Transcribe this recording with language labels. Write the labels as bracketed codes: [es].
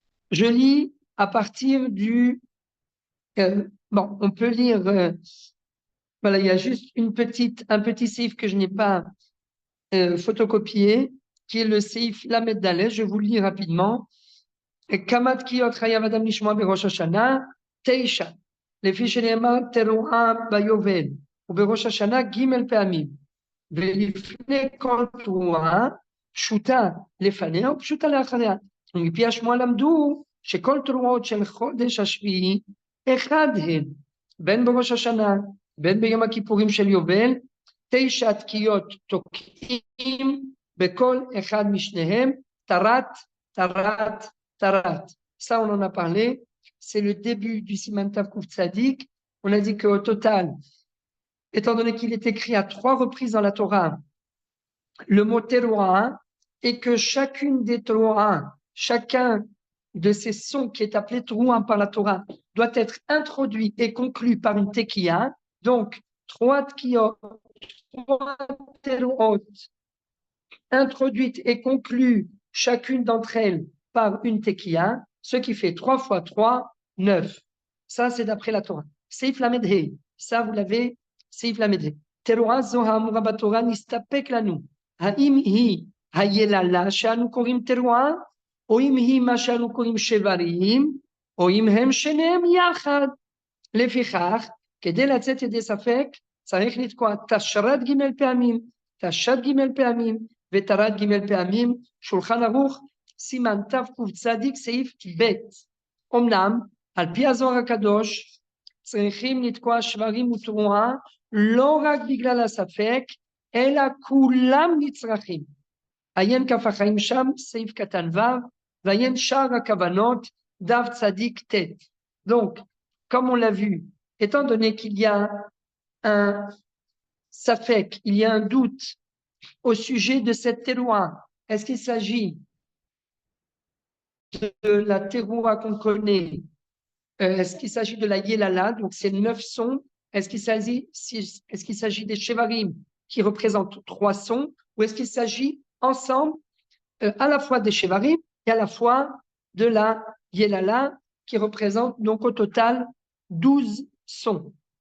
[fr] Je lis à partir du, bon, on peut lire, voilà, il y a juste un petit seif que je n'ai pas photocopié, qui est le seif Lamed Daleh. Je vous le lis rapidement. [he] Kamat kiyot chayav adam lishmoa berosh Hashanah, teisha. לפי שנאמר תרועה ביובל, ובראש השנה ג' פעמים, ולפני כל תרועה פשוטה לפניה ופשוטה לאחריה. ומפי השמועה למדו שכל תרועות של חודש השביעי אחד הן, בין בראש השנה, בין ביום הכיפורים של יובל, 9 תקיעות תוקעים בכל אחד משניהם, תרת, תרת, תרת. [fr] Ça, on en a parlé. C'est le début du Siman Tav Kuf Tzadik. On a dit qu'au total, étant donné qu'il est écrit à 3 reprises dans la Torah, le mot teroa, et que chacune des teroa, chacun de ces sons qui est appelé teroa par la Torah, doit être introduit et conclu par une tekiya. Donc, 3 tekiot, 3 teroot, introduites et conclues chacune d'entre elles par une tekiya, ce qui fait 3 fois 3, 9. Ça, c'est d'après la Torah. Seif Lamed Hei. Ça, vous l'avez, Seif Lamed Hei. [he] Teroa Zoha Amura Batorah Nistapek Lanu. Haim hi hayelala she'anu korim teroa, או אם היא מה שאנו קוראים שברים, או אם הם שניהם יחד. לפיכך, כדי לצאת ידי ספק, צריך לתקוע תשרת ג' פעמים, תשת ג' פעמים, ותרת ג' פעמים. שולחן ערוך, סימן תקצ"ד סעיף ב'. אמנם, על פי הזוהר הקדוש, צריכים לתקוע שברים ותרועה, לא רק בגלל הספק, אלא כולם נצרכים. עיין כף החיים שם, סעיף קטן ו', ועיין שאר הכוונות, דף צדיק ט'. [fr] Donc, comme on l'a vu, étant donné qu'il y a un safek, il y a un doute au sujet de cette teroua, est-ce qu'il s'agit de la teroua qu'on connaît, est-ce qu'il s'agit de la yelala, donc c'est 9 sons, est-ce qu'il s'agit des shevarim qui représentent 3 sons, ou est-ce qu'il s'agit ensemble à la fois des shevarim et à la fois de la yelala qui représente donc au total 12 sons.